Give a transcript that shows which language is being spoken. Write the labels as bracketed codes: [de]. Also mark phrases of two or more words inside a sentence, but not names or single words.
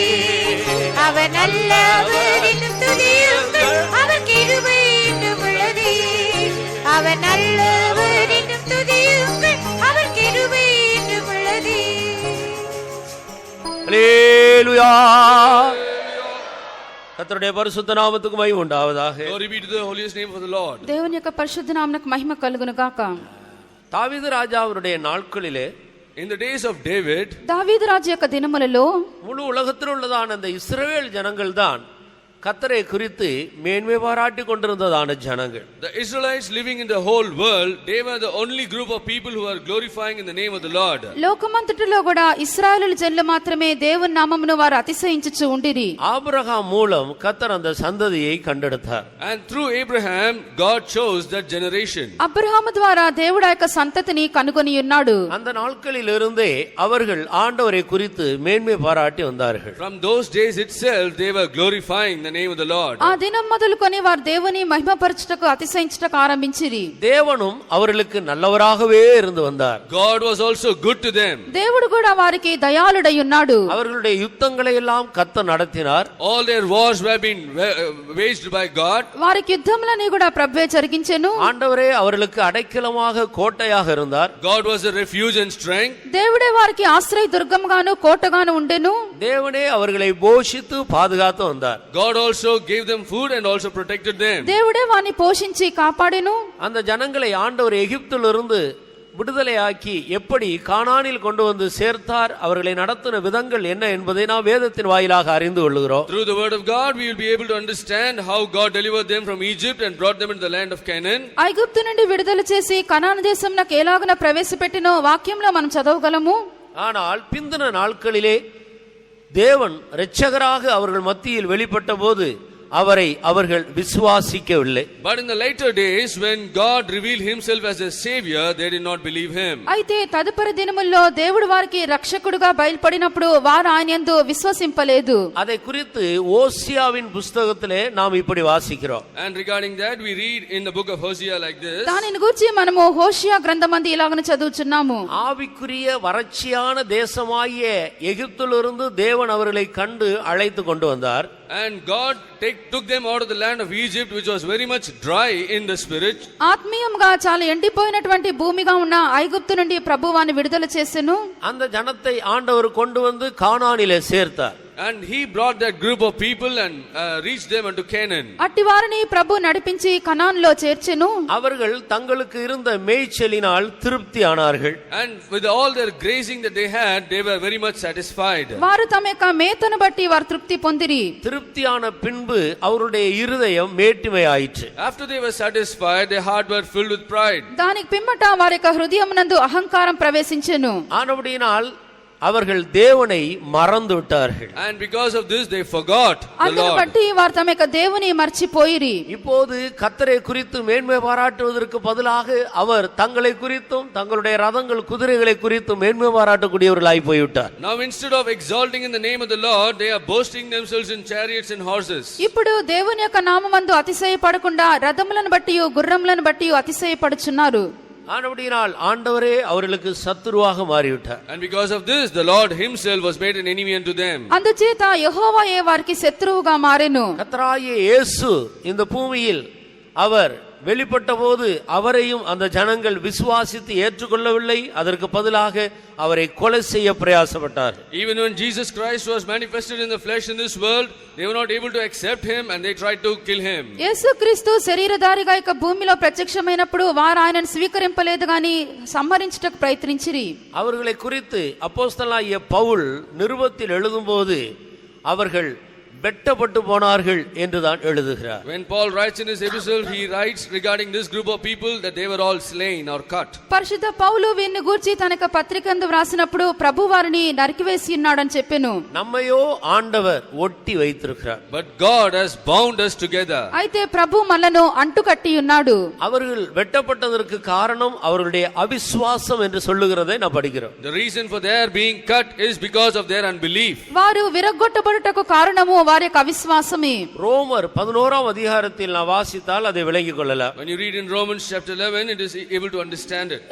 [ta] அவர் நல்லவர் என்றும் துதியுங்கள், அவர் கிருபை என்று உள்ளதே. அவர் நல்லவர் என்றும் துதியுங்கள், அவர் கிருபை என்று உள்ளதே. ஹல்லேலூயா. கர்த்தருடைய பரிசுத்த நாமத்துக்கு மகிமை உண்டாவதாக. [en] Glory be to the holiest name of the Lord. [te] దేవుని యొక్క పరిశుద్ధ నామమునకు మహిమ కలుగును గాక. [ta] தாவீது ராஜா அவருடைய நாட்களிலே, [en] In the days of David, [te] దావీదు రాజు యొక్క దినములలో [ta] முழு உலகத்தில் உள்ளதான அந்த இஸ்ரவேல் ஜனங்கள் தான் கர்த்தரை குறித்து மேன்மை பாராட்டி கொண்டிருந்ததான ஜனங்கள். [en] the Israelites living in the whole world, they were the only group of people who are glorifying in the name of the Lord. [te] లోకమంతటిలో కూడా ఇశ్రాయేలు జనులు మాత్రమే దేవుని నామమును వారు అతిశయించుచు ఉండిరి. [ta] ஆபிரகாம் மூலம் கர்த்தர் அந்த சந்ததியை கண்டெடுத்தார். [en] And through Abraham, God chose that generation. [te] అబ్రహాము ద్వారా దేవుడు ఆ యొక్క సంతతిని కనుగొని ఉన్నాడు. [ta] அந்த நாட்களில் இருந்தே அவர்கள் ஆண்டவரை குறித்து மேன்மை பாராட்டி வந்தார்கள். [en] From those days itself, they were glorifying the name of the Lord. [te] ఆ దినం మొదలుకొని వారు దేవుని మహిమపరచుటకు అతిశయించుటకు ఆరంభించిరి. [ta] தேவனும் அவர்களுக்கு நல்லவராகவே இருந்து வந்தார். [en] God was also good to them. [te] దేవుడు కూడా వారికి దయాళుడై ఉన్నాడు. [ta] அவர்களுடைய யுத்தங்களை எல்லாம் கர்த்தர் நடத்தினார். [en] All their wars were being waged by God. [te] వారికి యుద్ధములని కూడా ప్రభువే జరిగించెను. [ta] ஆண்டவரே அவர்களுக்கு அடைக்கலமாக கோட்டையாக இருந்தார். [en] God was a refuge and strength. [te] దేవుడే వారికి ఆశ్రయ దుర్గంగాను కోటగాను ఉండెను. [ta] தேவனே அவர்களை போஷித்து பாதுகாத்து வந்தார். [en] God also gave them food and also protected them. [te] దేవుడే వారిని పోషించి కాపాడెను. [ta] அந்த ஜனங்களை ஆண்டவர் எகிப்திலிருந்து விடுதலையாக்கி எப்படி கானானில் கொண்டு வந்து சேர்த்தார், அவர்களை நடத்தின விதங்கள் என்ன என்பதை நாம் வேதத்தின் வாயிலாக அறிந்து கொள்கிறோம். [en] Through the word of God we will be able to understand how God delivered them from Egypt and brought them into the land of Canaan. [te] ఐగుప్తు నుండి విడుదల చేసి కనాను దేశంలోకి ఎలాగన ప్రవేశపెట్టినో వాక్యంలో మనం చదవగలము. [ta] ஆனால் பிந்தின நாட்களிலே தேவன் இரட்சகராக அவர்கள் மத்தியில் வெளிப்பட்ட போது அவரை அவர்கள் விசுவாசிக்கவில்லை. [en] But in the later days when God revealed himself as a savior, they did not believe him. [te] అయితే తదుపరి దినముల్లో దేవుడు వారికి రక్షకుడుగా బయలుపడినప్పుడు వారు ఆయన యందు విశ్వసింపలేదు. [ta] அதை குறித்து ஓசியாவின் புத்தகத்திலே நாம் இப்படி வாசிக்கிறோம். [en] And regarding that we read in the book of Hosea like this. [te] దానిని గురించి మనము హోషియా గ్రంథమందు ఇలాగన చదువుచున్నాము. [ta] ஆவிக்குரிய வறட்சியான தேசமாகிய எகிப்திலிருந்து தேவன் அவர்களை கண்டு அழைத்து கொண்டு வந்தார். [en] And God took them out of the land of Egypt, which was very much dry in the spirit. [te] ఆత్మీయంగా చాలా ఎండిపోయినటువంటి భూమిగా ఉన్న ఐగుప్తు నుండి ప్రభువాని విడుదల చేసెను. [ta] அந்த ஜனத்தை ஆண்டவர் கொண்டு வந்து கானானிலே சேர்த்தார். [en] And he brought that group of people and reached them unto Canaan. [te] అట్టి వారిని ప్రభు నడిపించి కనాన్లో చేర్చెను. [ta] அவர்கள் தங்களுக்கு இருந்த மேய்ச்சலினால் திருப்தி ஆனார்கள். [en] And with all their grazing that they had, they were very much satisfied. [te] వారు తమ యొక్క మేతను బట్టి వారు తృప్తి పొందిరి. [ta] திருப்தியான பின்பு அவருடைய இருதயம் மேட்டிமையாயிற்று. [en] After they were satisfied, their heart were filled with pride. [te] దానికి పిమ్మట వారి యొక్క హృదయమునందు అహంకారం ప్రవేశించెను. [ta] ஆனபடியினால் அவர்கள் தேவனை மறந்து விட்டார்கள். [en] And because of this they forgot the [te] అందును [en] Lord. [te] బట్టి వారు తమ యొక్క దేవుని మర్చిపోయిరి. [ta] இப்போது கர்த்தரை குறித்து மேன்மை பாராட்டுவதற்கு பதிலாக அவர் தங்களை குறித்தும் தங்களுடைய ரதங்கள் குதிரைகளை குறித்தும் மேன்மை பாராட்டக்கூடியவர்களாய் போய்விட்டார். [en] Now instead of exalting in the name of the Lord, they are boasting themselves in chariots and horses. [te] ఇప్పుడు దేవుని యొక్క నామమందు అతిశయపడకుండా రథములను బట్టి గుర్రములను బట్టి అతిశయపడుచున్నారు. [ta] ஆனபடியினால் ஆண்டவரே அவர்களுக்கு சத்துருவாக மாறிவிட்டார். [en] And because of this the Lord himself was made an enemy unto them. [te] అందుచేత యెహోవాయే వారికి శత్రువుగా మారెను. [ta] கர்த்தராகிய இயேசு இந்த பூமியில் அவர் வெளிப்பட்ட போது அவரையும் அந்த ஜனங்கள் விசுவாசித்து ஏற்றுக்கொள்ளவில்லை. அதற்கு பதிலாக அவரை கொலை செய்ய பிரயாசப்பட்டார். [en] Even when Jesus Christ was manifested in the flesh in this world, they were not able to accept him and they tried to kill him. [te] యేసుక్రీస్తు శరీరధారిగా ఇక భూమిలో ప్రత్యక్షమైనప్పుడు వారు ఆయనను స్వీకరింపలేదు గాని సంహరించుటకు ప్రయత్నించిరి. [ta] அவர்களை குறித்து அப்போஸ்தலனாகிய பவுல் நிருபத்தில் எழுதும்போது அவர்கள் வெட்டப்பட்டு போனார்கள் என்றுதான் எழுதுகிறார். [en] When Paul writes in his epistle, he writes regarding this group of people that they were all slain or cut. [te] పరిశుద్ధ పౌలు వీరిని గూర్చి తన యొక్క పత్రికందు వ్రాసినప్పుడు ప్రభు వారిని నరికివేసి ఉన్నాడని చెప్పెను. [ta] நம்மையோ ஆண்டவர் ஒட்டி வைத்திருக்கிறார். [en] But God has bound us together. [te] అయితే ప్రభు మనలను అంటుకట్టి ఉన్నాడు. [ta] அவர்கள் வெட்டப்பட்டதற்கு காரணம் அவர்களுடைய அவிசுவாசம் என்று சொல்லுகிறதை நான் படிக்கிறோம். [en] The reason for their being cut is because of their unbelief. [te] వారు విరగ్గొట్టబడుటకు కారణము వారి యొక్క అవిశ్వాసమే. [ta] ரோமர் 11ஆம் அதிகாரத்தில் நான் வாசித்தால் அதை விளங்கிக் கொள்ளலாம். [en] When you read in Romans chapter 11, it is able to understand it.